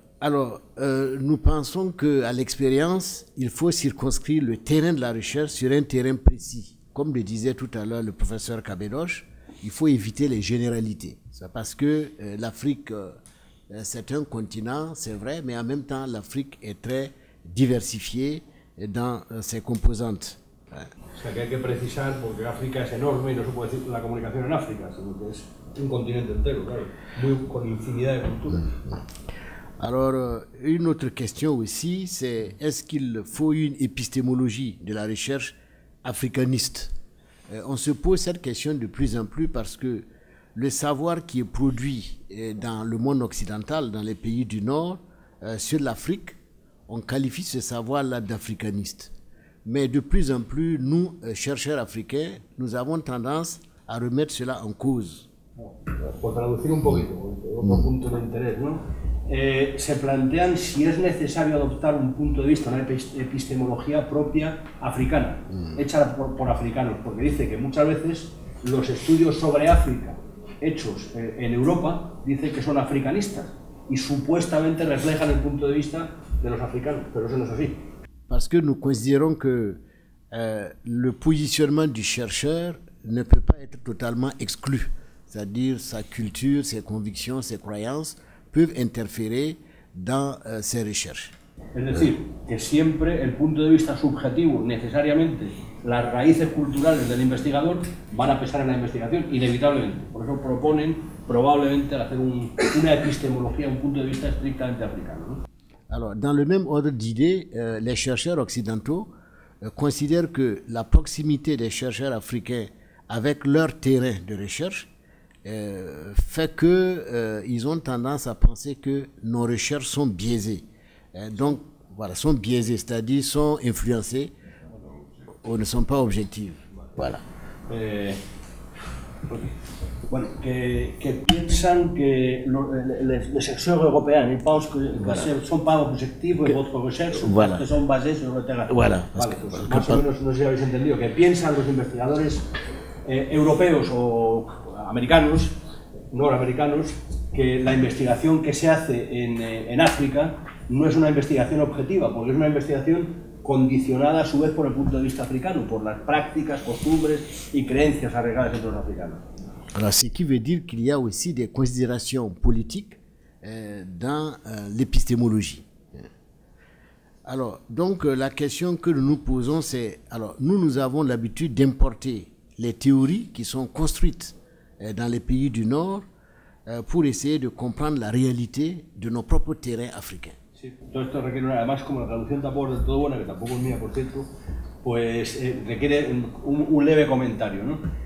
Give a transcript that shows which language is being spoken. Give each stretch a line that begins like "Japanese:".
French: Nous pensons qu'à l'expérience, il faut circonscrire le terrain de la recherche sur un terrain précis. Comme le disait tout à l'heure le professeur Kabedosh, il faut éviter les généralités. C'est parce que l'Afrique, c'est un continent, c'est vrai, mais en même temps, l'Afrique est très diversifiée dans ses composantes.
Spanish: O sea, que hay que precisar, porque África es enorme y no se puede decir la comunicación en África, sino que es un continente entero, claro, con infinidad de culturas.
French: Alors, une autre question aussi, c'est est-ce qu'il faut une épistémologie de la recherche africaniste? On se pose cette question de plus en plus parce que le savoir qui est produit dans le monde occidental, dans les pays du Nord, sur l'Afrique, on qualifie ce savoir-là d'africaniste. Mais de plus en plus, nous, chercheurs africains, nous avons tendance à remettre cela en cause.
Spanish: Por traducir un poquito, otro punto de interés, ¿no? Se plantean si es necesario adoptar un punto de vista, una epistemología propia africana, hecha por africanos, porque dice que muchas veces los estudios sobre África hechos en Europa dicen que son africanistas y supuestamente reflejan el punto de vista de los africanos, pero eso no es así.
French: Parce que nous considérons que le positionnement du chercheur ne peut pas être totalement exclu. C'est-à-dire sa culture, ses convictions, ses croyances peuvent interférer dans ses recherches.
Spanish: Es decir, que siempre el punto de vista subjetivo, necesariamente, las raíces culturales del investigador van a pesar en la investigación, inevitablemente. Por eso proponen, probablemente, hacer una epistemología, un punto de vista estrictamente africano, ¿no?
French: Alors, dans le même ordre d'idées, les chercheurs occidentaux considèrent que la proximité des chercheurs africains avec leur terrain de recherche fait qu'ils ont tendance à penser que nos recherches sont biaisées. Donc, voilà, sont biaisées, c'est-à-dire sont influencées ou ne sont pas objectives. Voilà.
Spanish: Bueno, que piensan que
French: les chercheurs européens, ils pensent que ne sont pas objectifs de votre recherche, voilà, que sont basés sur le terrain. Voilà.
Spanish: Vale, pues más o menos, no sé si habéis entendido, que piensan los investigadores europeos o americanos, noramericanos, que la investigación que se hace en África no es una investigación objetiva, porque es una investigación condicionada a su vez por el punto de vista africano, por las prácticas, costumbres y creencias arraigadas entre los africanos.
French: Alors, ce qui veut dire qu'il y a aussi des considérations politiques dans l'épistémologie. Alors, donc, la question que nous nous posons, c'est, alors, nous avons l'habitude d'importer les théories qui sont construites dans les pays du Nord pour essayer de comprendre la réalité de nos propres terrains africains.
Spanish: Sí, todo esto requiere, además, como la traducción tampoco es del todo buena, que tampoco es mía, por cierto, pues requiere un leve comentario, ¿no?